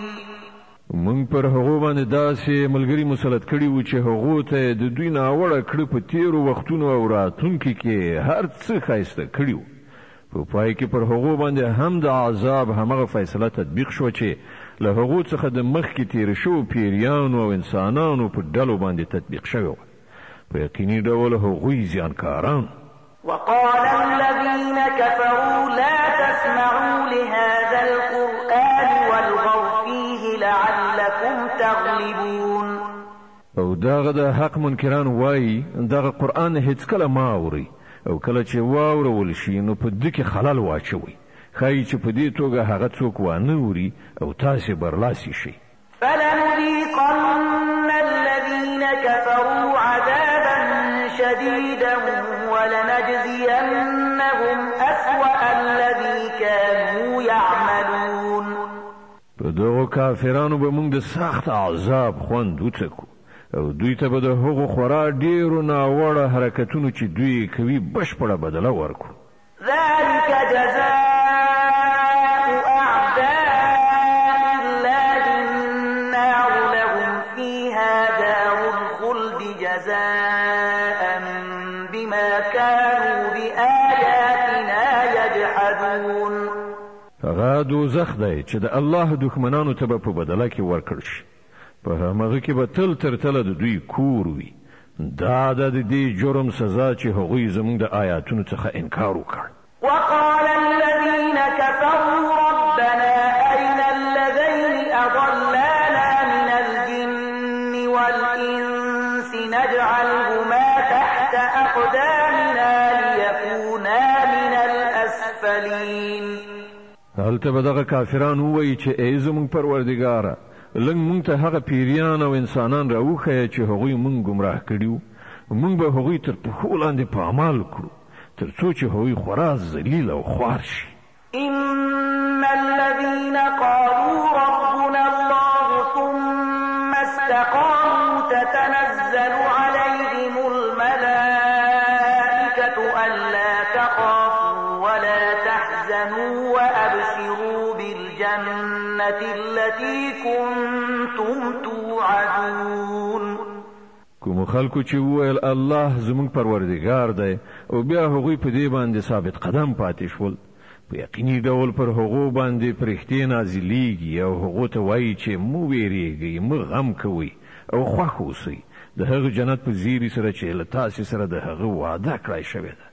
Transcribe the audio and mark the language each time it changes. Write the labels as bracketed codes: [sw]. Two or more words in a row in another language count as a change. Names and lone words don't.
[ps] من پر هغو باندې داسې ملګری مسلط کړي وو چې هغو ته د دوی ناوړه کړه په تیرو وختونو او راتلونکي کې هر څه ښایسته کړي وو. په پای کې پر هغو باندې هم د عذاب همغه فیصله تطبیق شو چې له هغو څخه د مخکې تیر شو پیریانو او انسانانو په ډلو باندې تطبیق شوی. په یقیني ډول هغوی زیانکاران. [ar] وقال الذين كفروا لا تسمعوا لهذا القرآن والغوا فيه لعلكم تغلبون. [ps] او دغه د حق منکران وایي دغه قرآن هیڅ کله ما اوري او کله چې واورول شي نو په دې کې خلل واچوي ښایي چې په دې توګه هغه څوک وانه اوري او تاسې برلاسي شي. [ar] فلنذيقن الذين كفروا عذابا شديدا ولنجزينهم أسوأ الذي كانوا يعملون. [ps] په دغو کافرانو به موږ د سخت عذاب خوند وڅکو او دوی ته به د هغو خورا ډیرو ناوړه حرکتونو چې دوی کوي بشپړه بدله ورکړو. [ar] ذلك جزاء أعداء الله النار لهم فيها دار الخلد جزاء بما كانوا بآياتنا يجحدون. [ps] هغه دوزخ دی چې د الله دښمنانو ته به په بدله کې ورکړل شي په همغه کې به تل تر تله د دوی کور وي. دا د دې جرم سزا چې هغوی زموږ د آیاتونو څخه انکار وکړ. [ar] وقال الذين كفروا ربنا أرنا الذين أضلانا من الجن والإنس نجعلهما تحت أقدامنا ليكونا من الأسفلين. [ps] هلته به دغه کافران ووایي چې ای زموږ پروردګاره لږ مونږ ته هغه پیریان او انسانان راوښیه چې هغوی مونږ ګمراه کړي مونږ به هغوی تر پښو لاندې په عمل کړو تر څو چې هغوی خورا ذلیل او خوار شي. [ar] إن الذين قالوا ربنا الله ثم استقاموا تتنزل عليهم الملائكة ألا تخافوا ولا تحزنوا وأبشروا بالجنة التي كنتم توعدون. [ps] کوم خلکو چې وویل الله زموږ پروردګار دی او بیا هغوی په دې باندې ثابت قدم پاتې شول په یقیني ډول پر هغو باندې فرښتې نازلیږي او هغو ته وایي چې مو ویریږئ مه غم کوئ او خوښ اوسئ د هغه جنت په زیري سره چې له تاسې سره د هغه وعده کړی شوې ده.